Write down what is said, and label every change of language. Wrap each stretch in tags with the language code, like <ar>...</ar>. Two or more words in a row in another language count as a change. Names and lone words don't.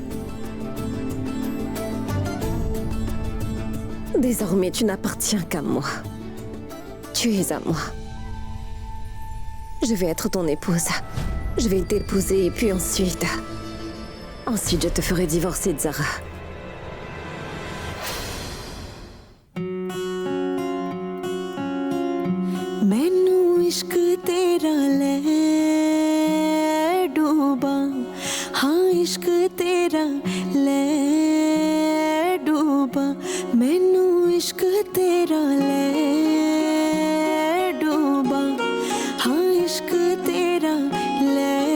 <fr>Désormais, tu n'appartiens qu'à moi. Tu es à moi. Je vais être ton épouse. Je vais t'épouser et puis ensuite... Ensuite, je te ferai divorcer de Zara.</fr> <pa>ਮੈਨੂੰ ਇਸ਼ਕ ਤੇਰਾ ਲੈ ਡੁੱਬਾ ਹਾਂ ਇਸ਼ਕ ਤੇਰਾ ਲੈ ਡੁੱਬਾ ਮੈਨੂੰ ਇਸ਼ਕ ਤੇਰਾ ਲੈ ਡੁੱਬਾ ਹਾਂ ਇਸ਼ਕ ਤੇਰਾ ਲੈ</pa>